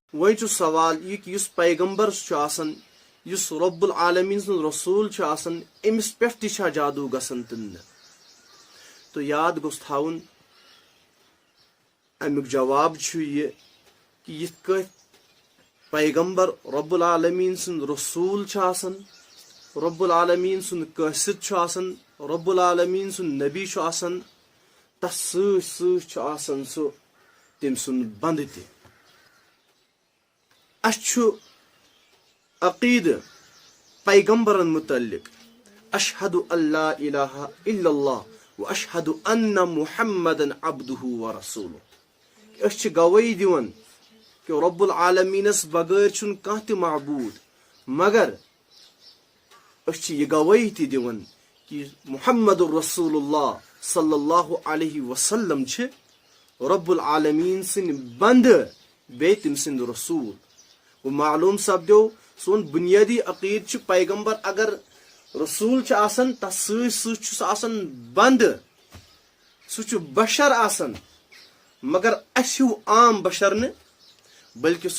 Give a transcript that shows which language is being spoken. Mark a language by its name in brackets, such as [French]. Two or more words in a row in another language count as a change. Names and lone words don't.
[Kashmiri] وۄنۍ چھُ سوال یہِ کہِ یُس پیغمبر چھُ آسان یُس رب العالمیٖن سُنٛد رسوٗل چھُ آسان أمِس پٮ۪ٹھ تہِ چھا جادوٗ گژھان کِنہٕ نہ تہٕ یاد گوٚژھ تھاوُن امیُک جواب چھُ یہِ کہِ یِتھ کٲٹھۍ پیغمبر رب العالمیٖن سُنٛد رسوٗل چھُ آسان رب العالمیٖن سُنٛد قٲصد چھُ آسان رب العالمیٖن سُنٛد نبی چھُ آسان تس سۭتۍ سۭتۍ چھُ آسان سُہ تٔمۍ سُنٛد بنٛدٕ تہِ اَسہِ چھُ عقیٖدٕ پیغمبرن متعلق [Arabic] اشہدُ اللہ الہ الا اللہ و اشہدُ ان محمدن عبدہ و رسولہ [Kashmiri] أسۍ چھِ گوٲہی دِوان کہ رب العالمیٖنس بغٲر چھُنہٕ کانٛہہ تہِ معبوٗد مگر أسۍ چھِ یہِ گوٲہی تہِ دِوان کہ [Arabic] محمد رسول اللہ صلی اللہ علیہ وسلم [Kashmiri] چھِ رب العالمیٖن سٕنٛدۍ بنٛدٕ بیٚیہِ تٔمۍ سٕنٛدۍ رسوٗل گوٚو معلوٗم سپدیو سون بُنیٲدی عقیٖدٕ چھُ پیغمبر اگر رسوٗل چھُ آسان تس سۭتۍ سۭتۍ چھُ سُہ آسان بنٛدٕ سُہ چھُ بشر آسان مگر اسہِ ہیوٗ عام بشر نہٕ بلکہِ سُہ